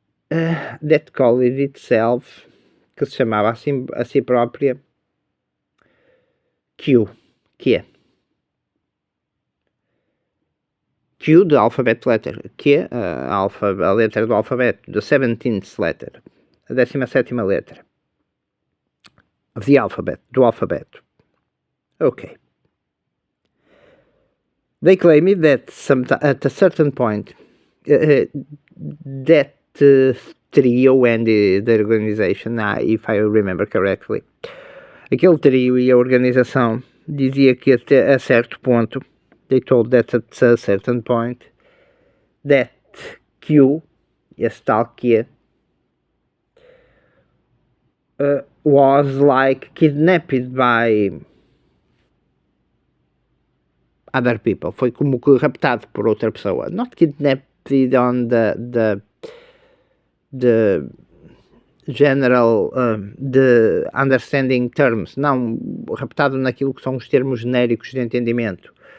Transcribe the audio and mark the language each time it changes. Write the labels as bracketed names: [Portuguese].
[English] That called itself, [Portuguese] que se chamava assim, a si própria Q, que é Q, [English] the alphabet letter, [Portuguese] que é a letra do alfabeto, [English] the 17th letter, [Portuguese] a 17ª letra [English] of the alphabet, [Portuguese] do alfabeto. [English] Okay. They claim that at a certain point, that trio and the organization, if I remember correctly, [Portuguese] aquele trio e a organização dizia que até a certo ponto, [English] they told that at a certain point, that Q, [Portuguese] esse tal Q, was like kidnapped by other people. Foi como que raptado por outra pessoa. [English] Not kidnapped on the general, de understanding terms, [Portuguese] não raptado naquilo que são os termos genéricos de entendimento.